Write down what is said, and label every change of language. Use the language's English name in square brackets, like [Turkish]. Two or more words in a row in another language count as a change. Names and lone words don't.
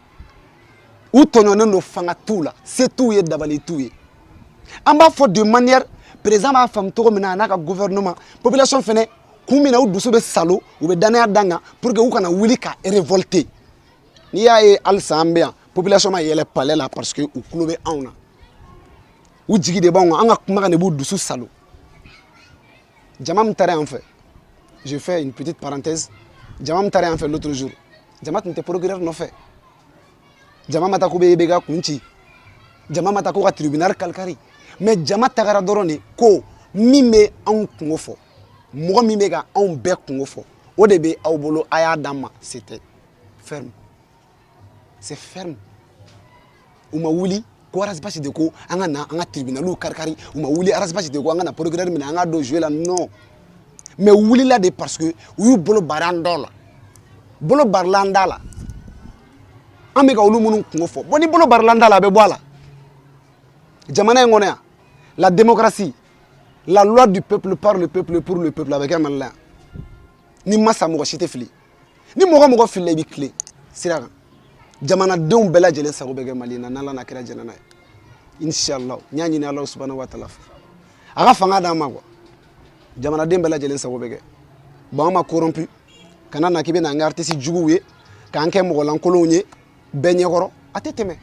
[Bambara] u tɔɲɔnen don fanga t'u la se t'u ye dabali t'u ye an b'a fɔ [French] de manière [Bambara] président b'a faamu cogo min na a n'a ka gouvernement population fɛnɛ kun min na u dusu bɛ salo u bɛ danaya d'an kan [French] pour que [Bambara] u kana wuli ka révolter n'i y'a ye halisa an bɛ yan population ma yɛlɛ palais la parce que u tulo bɛ anw na u jigi de b'anw kan an ka kumakan de b'u dusu salo jama min taara yan fɛ [French] je fais une petite parenthèse [Bambara] jama min taara yan fɛ [French] l'autre jour [Bambara] jama tun tɛ procureur nɔfɛ jama ma taa ko bɛ ka kun ci jama ma taa ko ka tribunal kalikari mais jama tagara dɔrɔn de ko min bɛ anw kungo fɔ mɔgɔ min bɛ ka anw bɛɛ kungo fɔ o de bɛ aw bolo a y'a d'an ma [French] c'était ferme c'est ferme [Bambara] u ma wuli ko arasibasi de ko an ka na an ka tribunaliw karikari u ma wuli arasibasi de ko an ka na procureur minɛ an ka don jouer la [French] non mais [Bambara] u wulila de [French] parce que [Bambara] u y'u bolo bari an dɔ la bolo barila an da la an bɛ ka olu minnu kungo fɔ bon ni bolo barila an da la a bɛ bɔ a la jamana in kɔnɔ yan [French] la démocratie la loi du peuple par le peuple [Bambara] pour le peuple a bɛ kɛ Mali la yan ni ma sa mɔgɔ si tɛ fili ni mɔgɔ mɔgɔ filila i bɛ tilen sira kan jamanadenw bɛɛ lajɛlen sago bɛ kɛ Mali na n'Ala n'a kɛra jɛnɛna ye inshallah n y'a ɲini Ala [Arabic] subhanahu wa taala [Bambara] fɛ a ka fanga d'an ma quoi jamanaden bɛɛ lajɛlen sago bɛ kɛ bon an ma corrompu kana na k'i bɛ na an kɛ artiste juguw ye k'an kɛ mɔgɔ lankolonw ye bɛɛ ɲɛkɔrɔ a tɛ